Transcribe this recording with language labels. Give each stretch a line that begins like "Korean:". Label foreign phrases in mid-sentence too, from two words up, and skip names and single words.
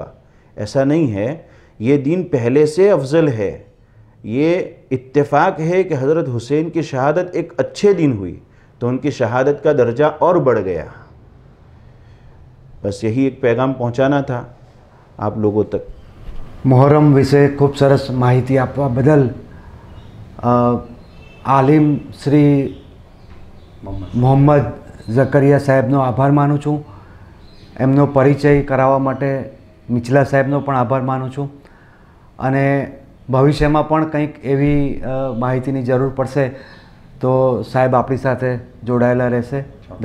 Urdu: ایسا نہیں ہے، یہ دن پہلے سے افضل ہے۔ یہ اتفاق ہے کہ حضرت حسین کی شہادت ایک اچھے دن ہوئی تو ان کی شہادت کا درجہ اور بڑھ گیا۔ بس یہی ایک پیغام پہنچانا تھا آپ لوگوں تک۔
Gujarati: મોહરમ વિશે ખૂબ સરસ માહિતી આપવા બદલ આલિમ શ્રી મોહમ્મદ ઝકરિયા સાહેબનો આભાર માનું છું। એમનો પરિચય કરાવવા માટે મિચલા સાહેબનો પણ આભાર માનું છું, અને ભવિષ્યમાં પણ કંઈક એવી માહિતીની જરૂર પડશે તો સાહેબ આપણી સાથે જોડાયેલા રહેશે।